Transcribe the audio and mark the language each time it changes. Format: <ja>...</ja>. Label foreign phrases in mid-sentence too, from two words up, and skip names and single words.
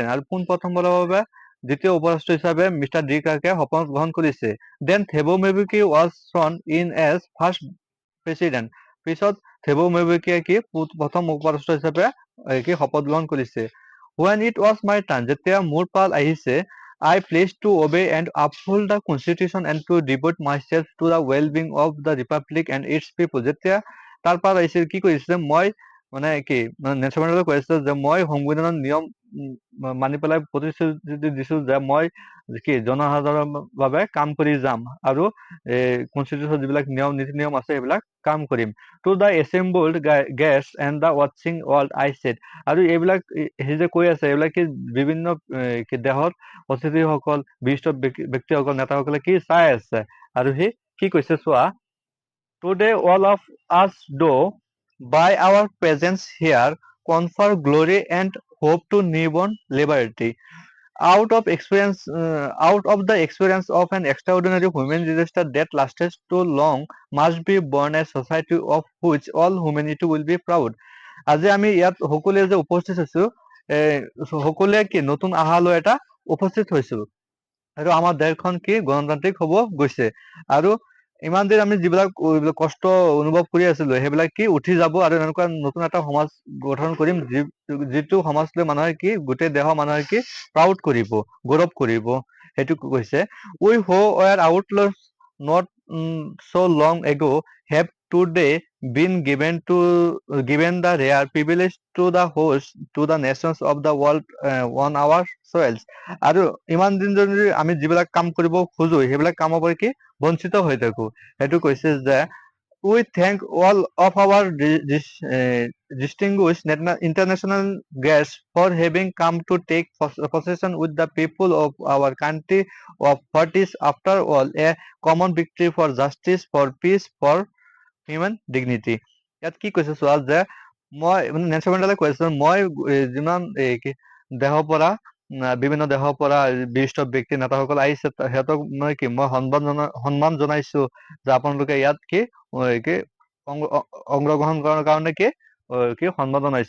<as>আৰু প্ৰথমবাৰৰ বাবে দ্বিতীয় উপৰাষ্ট্ৰ হিচাপে মিষ্টাৰ ডি ক্লাৰ্কে শপত গ্ৰহণ কৰিছে।</as> <en>Then Thabo Mbeki was sworn in as first president.</en> <as>পিছত থেবো মেবেকিয়ে কি প্ৰথম উপৰাষ্ট্ৰ হিচাপে কি শপত গ্ৰহণ কৰিছে।</as> <en>When it was my turn,</en> <as>যেতিয়া মোৰ পাল আহিছে,</as> <en>I pledged to obey and uphold the constitution and to devote myself to the well-being of the republic and its people.</en> <as>যেতিয়া তাৰ পাল আহিছিল কি কৰিছে? মই মানে কি নেলছন মেণ্ডেলাই কৈ আছে যে মই সংবিধানৰ নিয়ম মানি পেলাই প্ৰতিশ্ৰুতি দিছো যে মই কি জনসাধাৰণৰ বাবে কাম কৰি যাম, আৰু কনষ্টিটিউশ্যন যিবিলাক নীতি নিয়ম আছে সেইবিলাক কাম কৰিম।</as> <en>to the assembled guest and the watching world I said.</en> <as>আৰু এইবিলাক সি যে কৈ আছে এইবিলাক কি বিভিন্ন কি দেশত অতিথিসকল বিশিষ্ট ব্যক্তিসকল নেতাসকলে কি চাই আছে, আৰু সি কি কৈছে চোৱা।</as> <en>Today all of us do by our presence here confer glory and hope to newborn liberty. Out of the experience of an extraordinary human disaster that lasted too long, must be born a society of which all humanity will be proud.</en> <as>আজি আমি ইয়াত সকলোৱে যে উপস্থিত হৈছো, সকলোৱে কি নতুন আশা লৈ এটা উপস্থিত হৈছো, আৰু আমাৰ দেশখন কি গণতান্ত্ৰিক হ'ব গৈছে। আৰু ইমান দিন আমি যিবিলাক কষ্ট অনুভৱ কৰি আছিলো সেইবিলাক কি উঠি যাব, আৰু এনেকুৱা নতুন এটা সমাজ গঠন কৰিম যিটো সমাজ লৈ মানুহে কি গোটেই দেশৰ মানুহে কি প্ৰাউড কৰিব, গৌৰৱ কৰিব, সেইটো কৈছে।</as> <en>We who were outlaws not so long ago have today been given the rare privilege to the host to the nations of the world on our soils.</en> <as>আৰু ইমান দিন যদি আমি যিবিলাক কাম কৰিব খোজো সেইবিলাক কামৰ পৰা কি বঞ্চিত হৈ থাকো, সেইটো কৈছে যে</as> <en>we thank all of our distinguished international guests for having come to take possession with the people of our country of what is after all a common victory for justice, for peace, for human dignity.</en> <as>ইয়াত কি কৈছে চোৱা যে মই মানে নেলছন মেণ্ডেলাই কৈছে মই যিমান দেশৰ পৰা বিভিন্ন দেশৰ পৰা বিশিষ্ট ব্যক্তি নেতাসকল আহিছে সিহঁতক মই কি মই সন্মান জনাইছো যে আপোনালোকে ইয়াত কি অংশগ্ৰহণ কৰাৰ কাৰণে কি সন্মান জনাইছো।</as>